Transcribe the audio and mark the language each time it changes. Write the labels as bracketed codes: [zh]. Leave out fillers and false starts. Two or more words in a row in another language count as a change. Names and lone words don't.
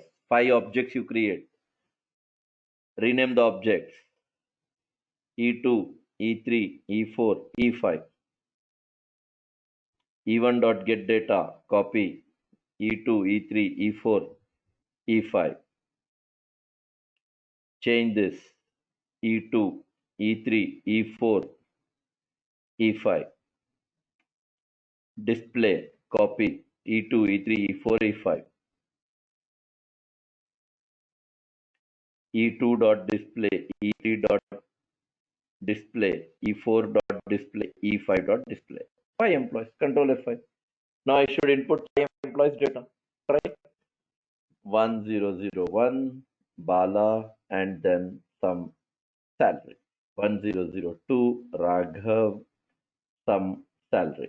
[en] 5 objects you create. Rename the objects. E2, E3, E4, E5. E1 dot get data. Copy. E2, E3, E4, E5. Change this. E2, E3, E4, E5. Display. Copy. E2, E3, E4, E5. E2 dot display. E3 dot display. E4 dot display. E5 dot display. 5 employees. Control F5. Now I should input 5 employees data. Try 1001 Bala and then some salary. 1002 Raghav, some salary.